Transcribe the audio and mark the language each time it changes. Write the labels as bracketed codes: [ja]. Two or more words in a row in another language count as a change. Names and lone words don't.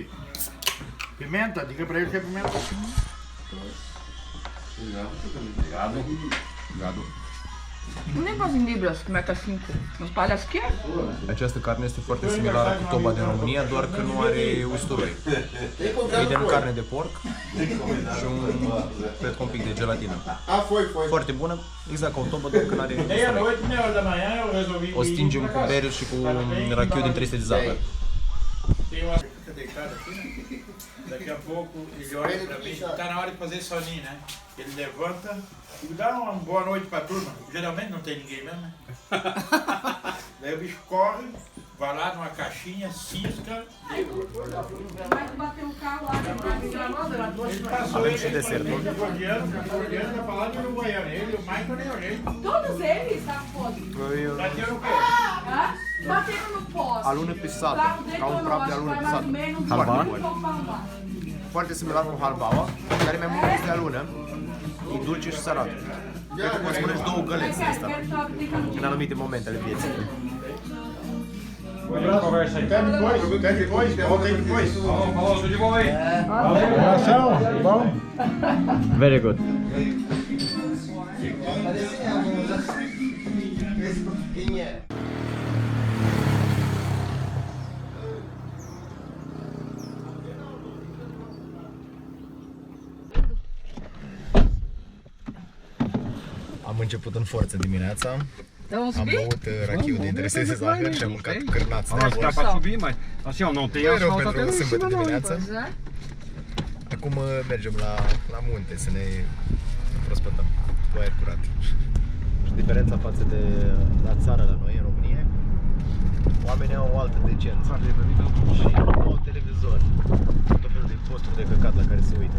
[pt] Pimenta, diga pra ele que é pimenta. Gadu. Um negócio em libras, como é que tá 5? Uns palhas que é? [ro] Această carne este foarte similară cu toba din România, doar că nu are usturoi. Vedem carne de porc și cred că un pic de gelatină. [pt] Ah, foi. [ro] Foarte bună, exact ca o tobă, doar că nu are usturoi. [pt] Meia-noite, meia hora da manhã, eu resolvi. [ro] O stingem cu bere și cu rachiu din 300 de zahăr. [pt] Tem uma fica deitado aqui, né? Daqui a pouco ele olha pra mim, tá na hora de fazer soninho, né? Ele levanta e dá uma boa noite pra turma. Geralmente não tem ninguém mesmo, né? Daí o bicho corre, vai lá numa caixinha, cisca. Vai bater um carro lá, Ele passou [ro] Avem [pt] ele [ro] și desertul. [pt] de Gordiano vai falar de uruguaiano. Ele, o Michael nem olhei. Todos eles, tá foda. Bateram o quê? Hã? Bateram no poste. [ro] Alune pisat, ca un praf de alune pisat. Halva? Halva? Foarte similar cu halvaua, care mai mult este alună. E dulce și sărat. Cred că poți mănânci două găleți de asta în anumite momente ale vieții. [pt] Conversa aí. Até depois, volta aí depois. Falou, tudo de bom aí. Abração, bom? [en] Very good. [pt] Quem é? [ro] Am început în forță dimineața. [pt] Dá uns [ro] Am [pt] bico? [ro] băut rachiu din 300 de zahăr și am mâncat cârnați de [pt] Mas dá [ro] porc. [pt] pra subir, mas assim, ó, não tem [ro] Foi rău [pt] asfalto até [ro] pentru [pt] lá em [ro] sâmbătă [pt] cima não. [ro] dimineața. [pt] Pois é. [ro] Acum mergem la munte să ne prospătăm cu aer curat. Și diferența față de la țară la noi, în România, oamenii au o altă decență și nu au televizor, tot felul de posturi de căcat la care se uită.